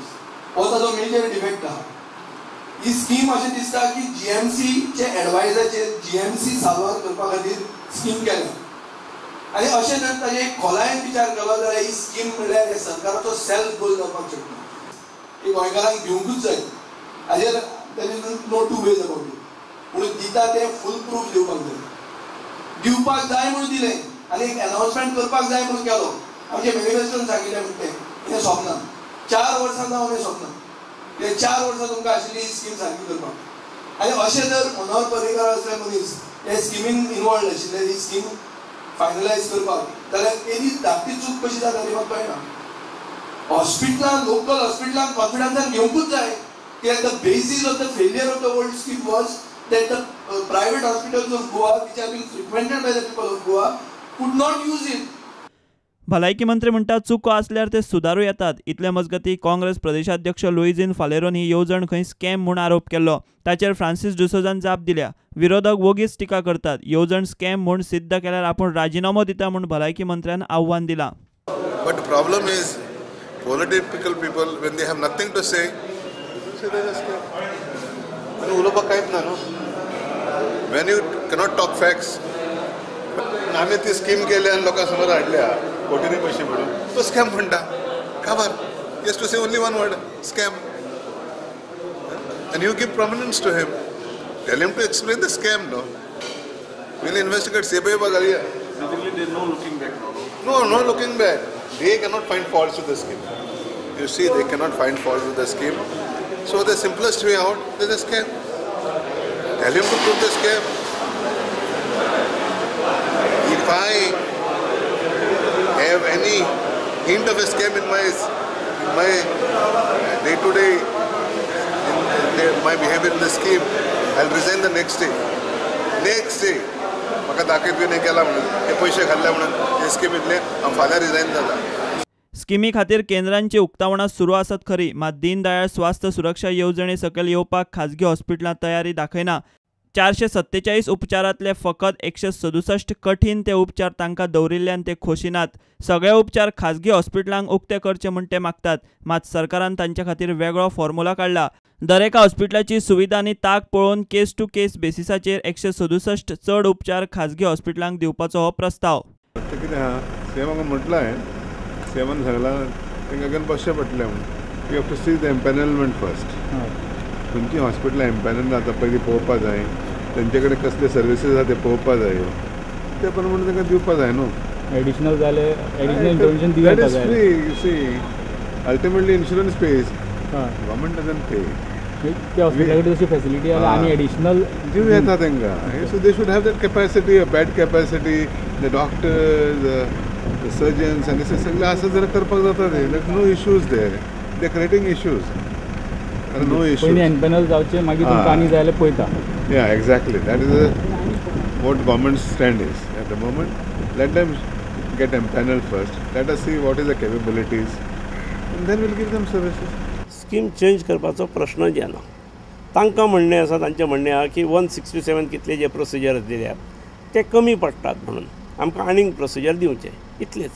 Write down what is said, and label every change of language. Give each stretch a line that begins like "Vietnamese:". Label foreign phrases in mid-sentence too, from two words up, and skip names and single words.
Konkani: हो ताजो मेजर डिफेक्ट आहा। ही स्कीम अशें दिसता की जीएमसी चे एडवायजराचेर जीएमसी साल्वार करपा खातीर स्कीम केल्या आनी अशें जर ताजे खोलायेन विचार केलो जाल्यार ही स्कीम म्हणल्यार हे सरकाराचो सेल्फ गोल जावपाक शकना। ही गोंयकारांक दिवंकूच जाय, हाजेर
English: there is no two ways about it.
Konkani: पूण दिता ते
English: fool proof
Konkani: दिवपाक जाय, दिवपाक जाय म्हणून दिलें आनी एक अनाउन्समेंट करपाक जाय म्हणून केलो। आमचे मॅनिफेस्टोन सांगिल्लें म्हणटे हें स्वप्न 4 वर्सां जावन हें स्वप्न, हे 4 वर्सां तुमकां आशिल्ली ही स्कीम सारकी करपाक। आनी अशें जर मनोहर पर्रीकार असले मनीस हे स्किमीन इनवॉल्ड आशिल्ले, ही स्कीम फायनलायज करपाक, जाल्यार तेणी धाकटी चूक कशी जाता ती म्हाका कळना। हॉस्पिटलां, लोकल हॉस्पिटलांक कॉन्फिडन्सान घेवंकूच जाय कित्याक
English: the basis of the failure of the old scheme was that the private hospitals of Goa, which have been frequented by the people of Goa, could not use it.
Konkani: भलायकी मंत्री म्हणटा चुको आसल्यार ते सुदारूं येतात। इतले मजगतीं काँग्रेस प्रदेशाध्यक्ष लुईझीन फालेरोन ही येवजण खंय स्कॅम म्हूण आरोप केल्लो। ताचेर फ्रांसीस डिसोजान जाप दिल्या। विरोधक वोगीच टिका करतात। येवजण स्कॅम म्हूण सिद्ध केल्यार आपूण राजिनामो दिता म्हूण भलायकी मंत्र्यान आव्हान दिलां।
English: But the problem is political people, when they have nothing to say they just scam.
Konkani: उलोवपाक कांयच ना न्हू।
English: When you cannot talk facts,
Konkani: आमी ती स्कीम केल्या आनी लोकां समोर हाडल्या कोटींनी पयशे म्हणून, तो स्कॅम म्हणटा।
English: खबर yes to say only one word, scam. And you give prominence to him. Tell him to explain the scam, no? We'll investigate. CBI bagalia. Basically, there's no looking back now. No looking back. They cannot find faults with the scheme. You see, they cannot find faults with the scheme. So the simplest way out is a scam. Tell him to prove the scam. If I have any hint of a scam in my day-to-day, in my behavior in the scheme, I'll resign the next day.
Konkani: म्हाका दाखयत बी नाही केला म्हणून, हे पैसे खाल्ले म्हणून हे स्कीमीतले हांव फाल्यां रिजायन जाता। स्किमी खातीर केंद्रांची उक्तावणां सुरू आसत खरी, मात दीनदयाळ स्वास्थ्य सुरक्षा येवजणे सकयल येवपाक खाजगी हॉस्पिटलां तयारी दाखयना। 447 उपचारांतले फकत 167 कठीण ते उपचार तांकां दवरिल्ल्यान ते खोशिनात। सगळे उपचार खाजगी हॉस्पिटलांक उक्ते करचे म्हूण ते मागतात, मात सरकारान तांचे खातीर वेगळो फॉर्म्युला काडला। दर एका हॉस्पिटलाची सुविधा आनी ताक पळोवन
English: case to case
Konkani: बेसिसाचेर 167 चड उपचार खाजगी हॉस्पिटलांक दिवपाचो हो प्रस्ताव। सेवान म्हटलें, सेवान सांगलां तांकां घेवन बसचें पडटलें म्हणून।
English: You have to see the empanelment first.
Konkani: खंयची हॉस्पिटलां एम्पॅनल जाता पयलीं पळोवपा जाय, तेंचे कडेन कसले सर्विसीस आसा ते पळोवपा जाय, ते प्रमाणे तांकां दिवपा जाय न्हू। एडिशनल जाले एडिशनल इंटरव्हेन्शन दिवपा जाय।
English: Free, you see, ultimately insurance pays, government doesn't pay.
Konkani: त्या हॉस्पिटलाकडे तशी फॅसिलिटी आहा आनी एडिशनल दिव येता तांकां।
English: So they should have that capacity, bed capacity, the doctors, the surgeons
Konkani: आनी सगळें आसा जाल्यार करपाक जाता ते।
English: No issues there, they creating issues. No issues
Konkani: पयलीं एम्पॅनल जावचें, मागीर तुमकां आनी जाय जाल्यार पळयता।
English: Ya exactly, that is what government stand is at the moment. Let them get empanel first, let us see what is the capabilities, and then we'll give them services.
Konkani: स्कीम चेंज करपाचो प्रश्न येना। तांकां म्हणणें आसा, तांचें म्हणणें आहा की 167 कितले जे प्रोसिजर दिल्यात ते कमी पडटात म्हणून आमकां आनीक प्रोसिजर दिवचे, इतलेंच।